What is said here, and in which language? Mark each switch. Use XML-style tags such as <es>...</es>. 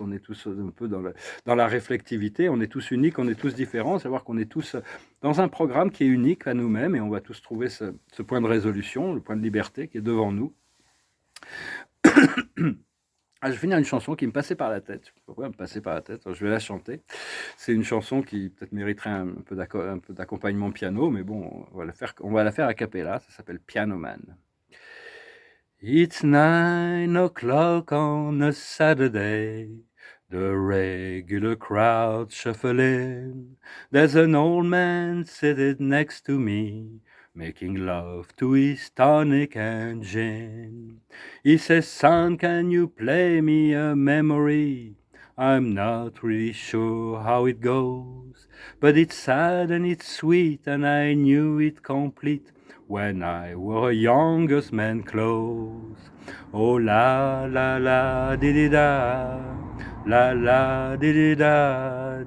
<fr>On est tous un peu dans la réflectivité, on est tous uniques, on est tous différents, savoir qu'on est tous dans un programme qui est unique à nous-mêmes et on va tous trouver ce point de résolution, le point de liberté qui est devant nous. Je vais finir une chanson qui me passait par la tête. Je sais pas pourquoi elle me passait par la tête. Alors, je vais la chanter. C'est une chanson qui peut-être mériterait un peu d'accompagnement piano, mais bon, on va la faire a cappella. Ça s'appelle Piano Man.</fr> <en>It's 9 o'clock on a Saturday. The regular crowd shuffling. There's an old man sitting next to me, making love to his tonic and gin. He says, son, can you play me a memory? I'm not really sure how it goes, but it's sad and it's sweet, and I knew it complete when I wore a youngest man clothes. Oh la la la di da, la la di da.</en>